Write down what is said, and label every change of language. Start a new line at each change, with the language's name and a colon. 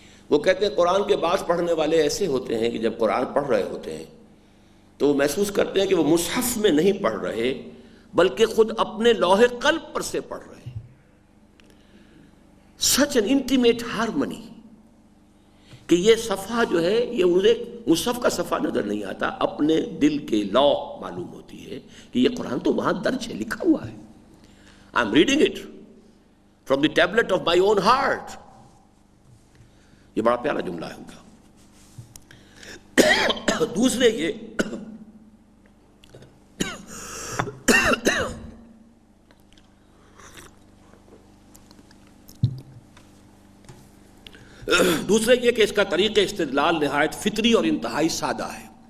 Urdu: وہ کہتے ہیں قرآن کے بعض پڑھنے والے ایسے ہوتے ہیں کہ جب قرآن پڑھ رہے ہوتے ہیں تو وہ محسوس کرتے ہیں کہ وہ مصحف میں نہیں پڑھ رہے بلکہ خود اپنے لوح قلب پر سے پڑھ رہے ہیں.
English: such an intimate harmony
Urdu: کہ یہ صفحہ جو ہے یہ مجھے مصحف کا صفحہ نظر نہیں آتا، اپنے دل کے لوح معلوم ہوتی ہے کہ یہ قرآن تو وہاں درج ہے، لکھا ہوا ہے.
English: I am reading it from the tablet of my own heart.
Urdu: یہ بڑا پیارا جملہ ہے ان کا. دوسرے یہ کہ اس کا طریقہ استدلال نہایت فطری اور انتہائی سادہ ہے.